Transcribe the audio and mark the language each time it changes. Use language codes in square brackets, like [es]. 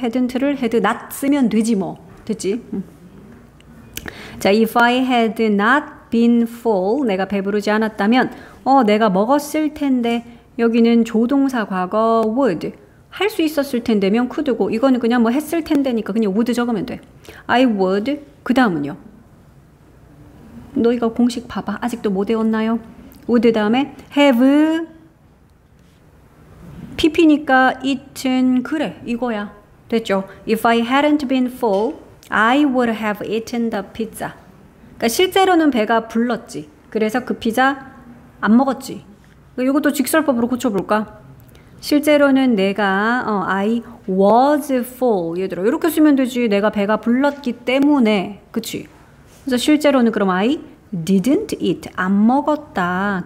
[ko] hadn't를 had not 쓰면 되지 뭐. 됐지? 자, [en] if I had not been full [ko] 내가 배부르지 않았다면 내가 먹었을 텐데 여기는 조동사 과거 would 할 수 있었을 텐데면 could고 이거는 그냥 뭐 했을 텐데니까 그냥 would 적으면 돼. [en] I would [ko] 그 다음은요. 너희가 공식 봐봐. 아직도 못 외웠나요? would 다음에 [en] have pp [ko] 니까 eaten 그래 이거야. 됐죠? [en] If I hadn't been full I would have eaten the pizza. [ko] 그러니까 실제로는 배가 불렀지. 그래서 그 피자 안 먹었지. 이것도 직설법으로 고쳐볼까? 실제로는 내가 [en] I was full [ko] 얘들아 이렇게 쓰면 되지. 내가 배가 불렀기 때문에 그치? 그래서 실제로는 그럼 [en] I didn't eat [ko] 안 먹었다.